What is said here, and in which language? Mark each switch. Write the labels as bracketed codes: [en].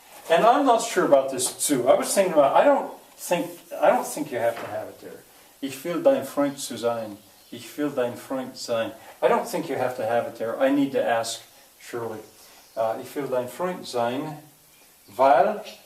[en] And I'm not sure about this too. I was thinking about, I don't think you have to have it there. [de] Ich will dein Freund zu sein. Ich will dein Freund sein. [en] I don't think you have to have it there. I need to ask Shirley. [de] Ich will dein Freund sein, weil.